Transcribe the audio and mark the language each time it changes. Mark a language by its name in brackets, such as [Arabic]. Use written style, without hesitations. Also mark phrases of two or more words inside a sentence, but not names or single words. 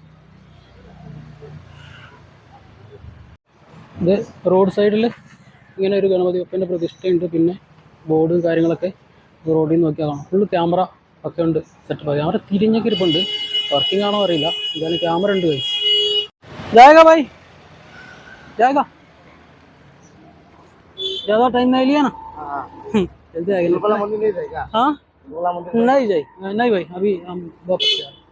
[Malayalam] ഇത് റോഡ് സൈഡിൽ ഇങ്ങനെ ഒരു ഗണപതി ബപ്പൻ്റെ പ്രതിഷ്ഠയുണ്ട്. പിന്നെ ബോർഡും കാര്യങ്ങളൊക്കെ റോഡിൽ നിന്ന് നോക്കിയാൽ കാണാം. ഫുള്ള് ക്യാമറ ഒക്കെ ഉണ്ട്, സെറ്റപ്പ്. ക്യാമറ തിരിഞ്ഞൊക്കെ ഇരിപ്പുണ്ട്, വർക്കിംഗ് ആണോ അറിയില്ല. എന്തായാലും ക്യാമറ ഉണ്ട്. [Hindi] പോയി जाएगा भाई जाएगा, ज़्यादा टाइम नहीं लिया ना? जल्दी आएगा. हाँ नहीं जाए नहीं भाई, अभी हम वापस जा.